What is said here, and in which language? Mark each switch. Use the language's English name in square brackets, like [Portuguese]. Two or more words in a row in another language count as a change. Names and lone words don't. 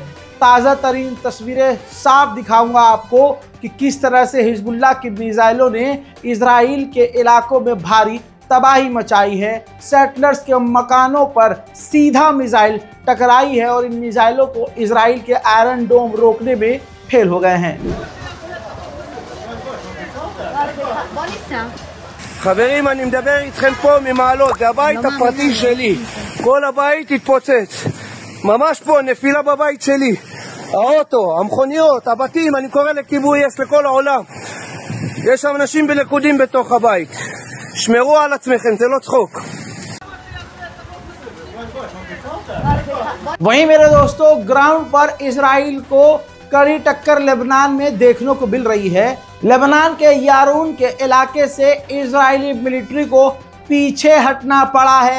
[Hindi] ताज़ा तरीन तस्वीरें साफ दिखाऊंगा आपको कि किस तरह से हिजबुल्लाह की मिसाइलों ने इजराइल के इलाकों में भारी तबाही मचाई है। सेटलर्स के मकानों पर सीधा मिसाइल टकराई है और इन मिसाइलों को इजराइल के आयरन डोम रोकने में फेल हो गए हैं। [Hebrew] חברים, אני מדבר איתכם פה ממעלות, זה הבית הפרטי שלי. כל הבית התפוצץ. ממש פה, נפילה בבית שלי. האוטו, המכוניות, הבתים, אני קורא לכיבוי אש לכל העולם. יש שם אנשים בלכודים בתוך הבית. שמרו על עצמכם, זה לא צחוק. [Hindi] वहीं मेरे दोस्तों, ग्राउंड पर इजराइल को कड़ी टक्कर लेबनान में देखने को मिल रही है। लेबनान के यारून के इलाके से इजरायली मिलिट्री को पीछे हटना पड़ा है।